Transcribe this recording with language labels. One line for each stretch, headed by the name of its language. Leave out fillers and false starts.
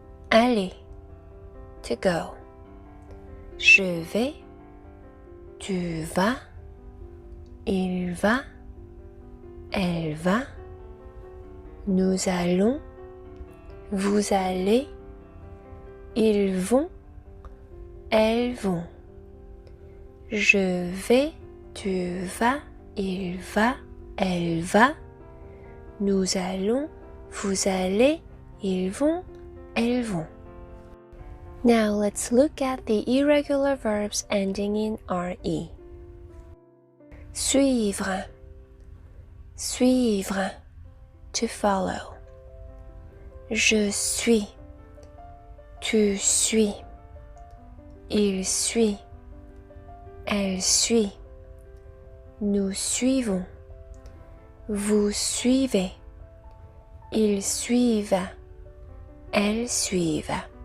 French: Aller,
English: to go.
French: Je vais, tu vas, il va, elle va, nous allons, vous allez, ils vont, elles vont. Je vais, tu vas, il va, elle va, nous allons, vous allez, ils vont, elles vont.
English: Now let's look at the irregular verbs ending in RE.
French: Suivre, suivre,
English: to follow.
French: Je suis, tu suis, il suit, elle suit, nous suivons, vous suivez, ils suivent, elles suivent.